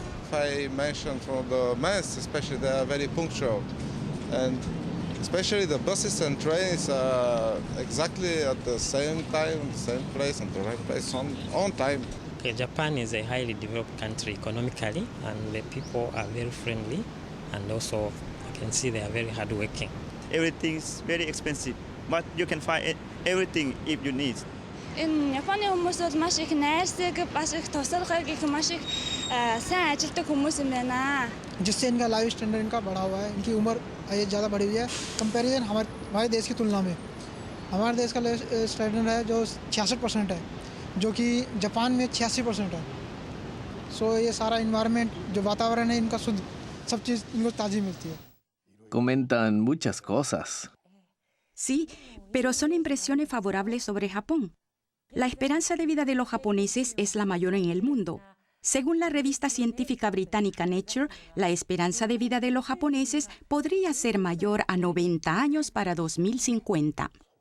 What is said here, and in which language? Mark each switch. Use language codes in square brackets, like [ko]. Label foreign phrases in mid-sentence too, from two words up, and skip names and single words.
[en] If I mention from the mass, especially they are very punctual, and especially the buses and trains are exactly at the same time, same place, and the right place on time. Okay, Japan is a highly developed country economically, and the people are very friendly, and also I can see they are very hardworking. Everything is very expensive, but you can find everything if you need. [mn] Энэ Японы хүмүүс бол маш их найрсаг, маш их тусалгай гэх маш их сайн ажилтдаг хүмүүс юм байна. [hi] जिससे इनका [en] life standard [hi] इनका बढ़ा हुआ है, इनकी उम्र ज़्यादा बढ़ी हुई है कंपैरिजन हमारे देश की तुलना में। हमारे देश का [en] life standard [hi] है जो 66% है, जो कि जापान में 86% है। सो ये सारा इन्वायरमेंट जो वातावरण है इनका शुद्ध सब चीज़ इनको ताज़ी मिलती है। [es] Comentan muchas cosas. Sí, pero son impresiones favorables sobre Japón. La esperanza de vida de los japoneses es la mayor en el mundo. Según la revista científica británica Nature, la esperanza de vida de los japoneses podría ser mayor a 90 años para 2050.